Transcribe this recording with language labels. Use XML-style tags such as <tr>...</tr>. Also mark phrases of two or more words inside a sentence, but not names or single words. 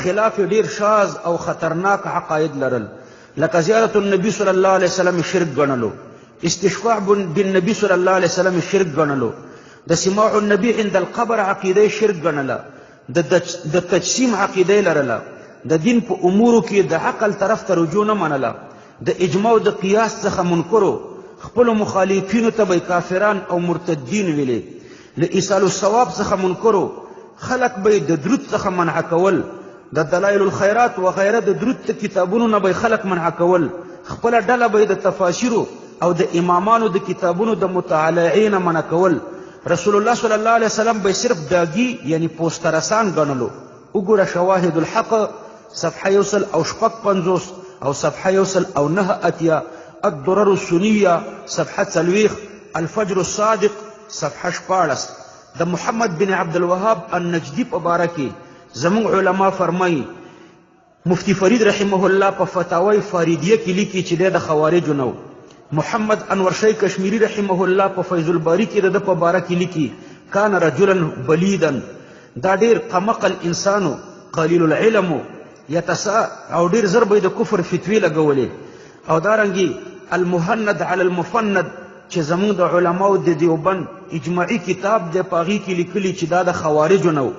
<ps>خلاف ډیر شاذ او خطرناک عقاید لرل لکه</ps> <ar>زیارت النبي صلی الله علیه وسلم</ar> <ps>شرک ګڼلو</ps> <ar>استشفاع بالنبي صلی الله علیه وسلم</ar> <ps>شرک ګڼلو د</ps> <ar>سماع النبي عند القبر</ar> <ps>عقیده شرک ګڼله د تجسیم عقیده لرله د دین په امورو کې د عقل طرف ته رجوع نه منله د اجماع او د قیاس څخه منکرو خپلو مخالفینو ته به کافران او مرتدین ویلې له</ps> <ar>ایصال الصواب</ar> <ps>څخه منکرو خلق به د درود څخه منع کول د دلایل الخیرات وغیره د درود کتابونو نه به خلق منع کول خپله ډله به د تفاسیرو او د امامانو د کتابونو د مطالعې نه منع کول</ps> <ar>رسول الله صلی الله علیه وسلم</ar> <ps>به صرف داګي یعنی پوسټرسان ګڼلو وګوره شواهد الحق صفحه 156 او صفحه 109 الدرر السنیه صفحه 40 الفجر الصادق صفحه 14 د محمد بن عبد الوهاب النجدي په باره کې زموږ علما فرمایي مفتی فرید</ps> <ar>رحمه الله</ar> <ps>په فتاوی فاریدیه کې لیکي چې د خوارجو نو محمد انور شاه کشمیری</ps> <ar>رحمه الله</ar> <ps>په فیض الباری کې د په باره کې لیکي</ps> <ar>کان رجلا بلیدا</ar> <ps>دا ډیر قمقل انسانو</ps> <ar>قلیل العلم</ar> <ps>یتسا او ډیر زر به د کفر فتوی لګولې او دارنګي المهند علی المفند چې زموږ د علماو د دیوبند اجماعي کتاب د پاغي کې لیکلي چې دا د خوارجو</ps>